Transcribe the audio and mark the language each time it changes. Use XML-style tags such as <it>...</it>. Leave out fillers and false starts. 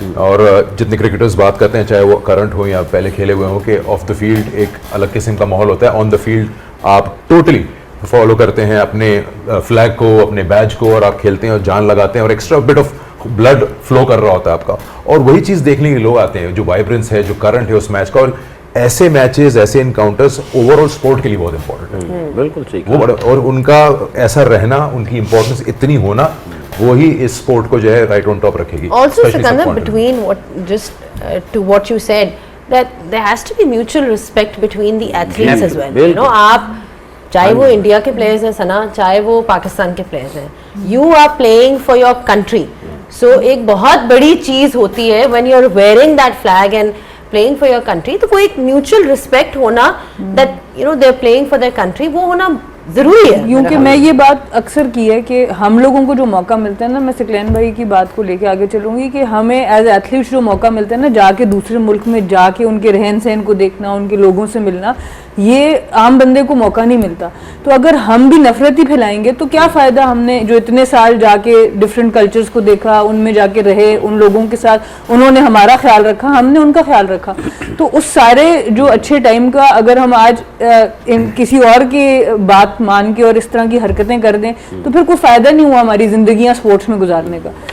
<hi>और जितने क्रिकेटर्स बात करते हैं, चाहे वो करंट हो या पहले खेले हुए हों, कि ऑफ द फील्ड एक अलग किस्म का माहौल होता है, ऑन द फील्ड आप टोटली फॉलो करते हैं अपने फ्लैग को, अपने बैज को, और आप खेलते हैं और जान लगाते हैं, और extra bit of blood flow कर रहा होता है आपका। और वही चीज़ देखने के लोग आते हैं, जो वाइब्रेंस है, जो करंट है उस मैच का। और ऐसे मैचेस, ऐसे इनकाउंटर्स ओवरऑल स्पोर्ट के लिए बहुत इंपॉर्टेंट है। बिल्कुल सही। और उनका ऐसा रहना, उनकी इंपॉर्टेंस इतनी होना, वो ही इस स्पोर्ट को जो है राइट ऑन टॉप रखेगी।</hi> <en>Also, Sikandar, between to what you said, that there has to be mutual respect between the athletes as well. You know,</en> <hi>आप चाहे वो इंडिया के प्लेयर्स हैं सना, चाहे वो पाकिस्तान के प्लेयर्स हैं,</hi> <en>you are playing for your country. So</en> <hi>एक बहुत बड़ी चीज होती है</hi> <en>when you are wearing that flag and playing for your country, तो वो एक mutual respect होना, that you know they are playing for their country,</en> <hi>वो होना जरूरी है। क्योंकि मैं ये बात अक्सर की है कि हम लोगों को जो मौका मिलता है ना, मैं सिकलैन भाई की बात को लेके आगे चलूंगी, कि हमें एज एथलीट्स जो मौका मिलता है ना, जाके दूसरे मुल्क में जाके उनके रहन सहन को देखना, उनके लोगों से मिलना, ये आम बंदे को मौका नहीं मिलता। तो अगर हम भी नफरत ही फैलाएंगे तो क्या फ़ायदा, हमने जो इतने साल जाके डिफरेंट कल्चर्स को देखा, उनमें जाके रहे, उन लोगों के साथ उन्होंने हमारा ख्याल रखा, हमने उनका ख्याल रखा, तो उस सारे जो अच्छे टाइम का अगर हम आज किसी और की बात मान के और इस तरह की हरकतें कर दें, तो फिर कोई फ़ायदा नहीं हुआ हमारी ज़िंदगियां स्पोर्ट्स में गुजारने का।</hi>